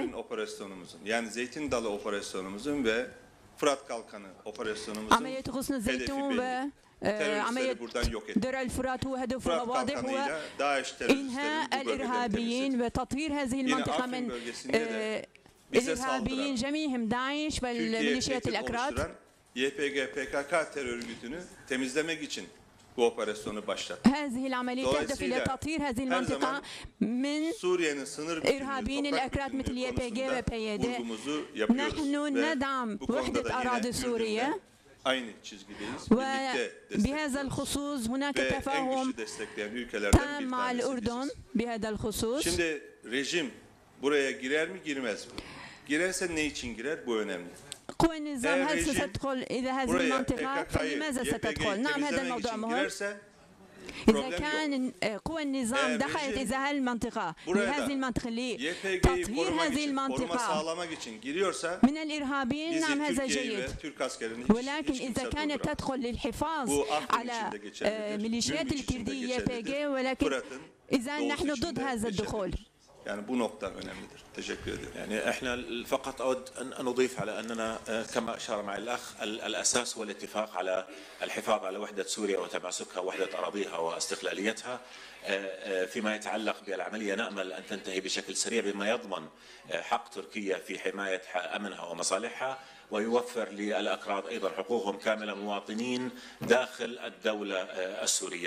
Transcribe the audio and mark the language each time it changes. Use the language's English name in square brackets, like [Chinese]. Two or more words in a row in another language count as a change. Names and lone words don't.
[Turkish] yani Zeytin Dalı operasyonumuzun ve Fırat Kalkanı operasyonumuzun [Arabic] عملية غصن الزيتون وعملية درع الفرات هو هدفها واضح هو إنهاء الإرهابيين وتطهير هذه المنطقة من الإرهابيين جميعهم داعش والميليشيات الأكراد. [Turkish] YPG PKK terör örgütünü temizlemek için bu operasyonu başlattı. [Arabic] هذه العملية تهدف إلى تطهير هذه المنطقة من إرهابيين الأكراد مثل YPG و PYD. نحن ندعم وحدة أراضي سوريا وبهذا الخصوص هناك تفاهم تام مع الأردن بهذا الخصوص. [Turkish] Şimdi rejim buraya girer mi girmez mi? Girerse ne için girer? Bu önemli. [Arabic] قوى النظام هل ستدخل إلى هذه المنطقة؟ فلماذا ستدخل؟ نعم هذا الموضوع مهم. إذا كان قوى النظام دخلت إلى هذه المنطقة لهذه المنطقة لتطهير هذه المنطقة من الإرهابيين نعم هذا جيد. ولكن إذا كانت تدخل للحفاظ على ميليشيات الكردية YPG ولكن إذا نحن ضد هذا الدخول. [Turkish] Yani bu nokta önemlidir. Teşekkür ederim. [Arabic] يعني احنا فقط اود ان اضيف على اننا كما اشار معي الاخ الاساس هو الاتفاق على الحفاظ على وحده سوريا وتماسكها ووحده اراضيها واستقلاليتها. فيما يتعلق بالعمليه نامل ان تنتهي بشكل سريع بما يضمن حق تركيا في حمايه امنها ومصالحها ويوفر للأكراد أيضا حقوقهم كاملة مواطنين داخل الدولة السورية.